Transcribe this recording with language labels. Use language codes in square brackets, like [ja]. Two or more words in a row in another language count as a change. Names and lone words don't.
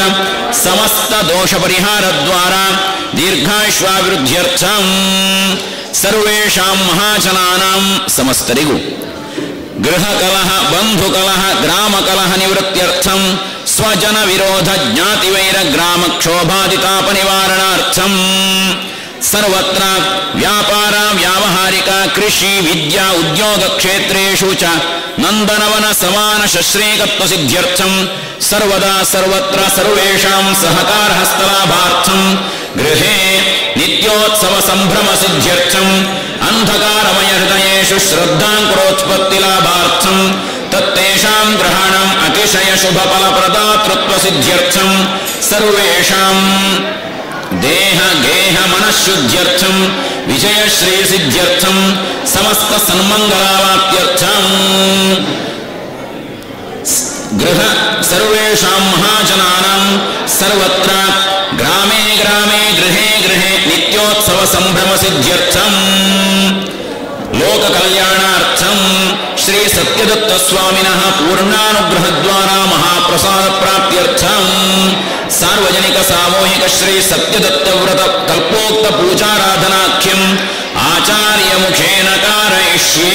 [sa] ಸಮಸ್ತ ದೋಷ ಪರಿಹಾರ ದ್ವಾರ ದೀರ್ಘಾಯುಷ್ಯಾಭಿವೃದ್ಧ್ಯರ್ಥಂ ಸರ್ವೇಷಾಂ ಮಹಾಜನಾನಾಂ ಸಮಸ್ತರಿಗೂ ಗೃಹ ಕಲಹ ಬಂಧು ಕಲಹ ಗ್ರಾಮ ಕಲಹ ನಿವೃತ್ತ್ಯರ್ಥಂ ಸ್ವಜನ ವಿರೋಧ ಜ್ಞಾತಿ ವೈರ ಗ್ರಾಮ ಕ್ಷೋಭಾದಿತಾಪ ನಿವಾರಣಾರ್ಥಂ ಸರ್ವತ್ರ ವ್ಯಾಪಾರ ವ್ಯಾವಹಾರಿಕ ಕೃಷಿ ವಿದ್ಯಾ ಉದ್ಯೋಗ ಕ್ಷೇತ್ರೇಷು ಚ ನಂದನವನ ಸಮಾನ ಶಶ್ರೇಕತ್ವ ಸಿದ್ಧ್ಯರ್ಥಂ ಸರ್ವದಾ ಸರ್ವತ್ರ ಸರ್ವೇಷಾಂ ಸಹಕಾರ ಹಸ್ತಲಾಭಾರ್ಥಂ ಗೃಹೇ ನಿತ್ಯೋತ್ಸವ ಸಂಭ್ರಮ ಸಿದ್ಧ್ಯರ್ಥಂ ಅಂಧಕಾರಮಯ ಹೃದಯೇಷು ಶ್ರದ್ಧಾಂಕುರೋತ್ಪತ್ತಿ ಲಾಭಾರ್ಥಂ ತತ್ತೇಷಾಂ ಗ್ರಹಣಂ ಅತಿಶಯ ಶುಭ ಫಲಪ್ರದಾತೃತ್ವ ಸಿದ್ಧ್ಯರ್ಥಂ ಸರ್ವೇಷಾಂ ದೇಹ ಗೇಹ ಮನಃಶುದ್ಧ್ಯರ್ಥಂ ವಿಜಯಶ್ರೀ ಸಿದ್ಧ್ಯರ್ಥಂ ಸಮಸ್ತ ಸನ್ಮಂಗಲಾವಾಪ್ತ್ಯರ್ಥಂ ಗೃಹ ಸರ್ವೇಷಾಂ ಮಹಾಜನಾನಾಂ ಸರ್ವತ್ರ ಗ್ರಾಮೇ ಗ್ರಾಮೇ ಗೃಹೇ ಗೃಹೇ ನಿತ್ಯೋತ್ಸವ ಸಂಭ್ರಮ ಸಿದ್ಧ್ಯರ್ಥಂ ಲೋಕ ಕಲ್ಯಾಣಾರ್ಥಂ ಶ್ರೀ ಸತ್ಯದತ್ತ ಸ್ವಾಮಿನಃ ಪೂರ್ಣಾನುಗ್ರಹದ್ವಾರ ಮಹಾಪ್ರಸಾದ ಪ್ರಾಪ್ತ್ಯರ್ಥಂ ಸಾರ್ವಜನಿಕ ಸಾಮೂಹಿಕ ಶ್ರೀ ಸತ್ಯದತ್ತ ವ್ರತ ಕಲ್ಪೋಕ್ತ ಪೂಜಾರಾಧನಾಖ್ಯಂ ಆಚಾರ್ಯ ಮುಖೇನ ಕಾರಯಿಷ್ಯೇ.